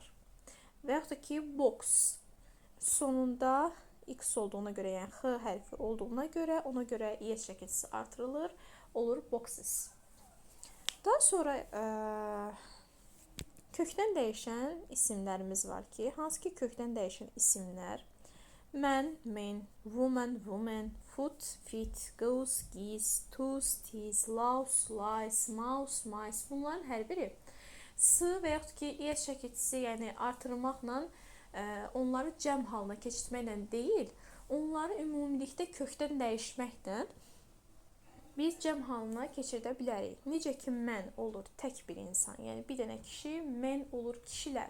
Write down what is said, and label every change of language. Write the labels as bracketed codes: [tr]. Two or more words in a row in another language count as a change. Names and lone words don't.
[az] Və yaxud da ki, box sonunda X olduğuna görə, yəni X hərfi olduğuna görə, ona görə ES çəkicisi artırılır, olur boxes. Daha sonra kökdən dəyişən isimlərimiz var ki, hansı ki kökdən dəyişən isimlər [en] man, men, woman, woman, foot, feet, goose, geese, toes, tees, louse, lice, mouse, mice, [az] bunların hər biri s və yaxud ki ES çəkicisi, yəni artırmaqla onları cəm halına keçirməklə deyil, onları ümumilikdə kökdən dəyişməklə biz cəm halına keçirdə bilərik. Necə ki, mən olur tək bir insan, yəni bir dənə kişi, men olur kişilər.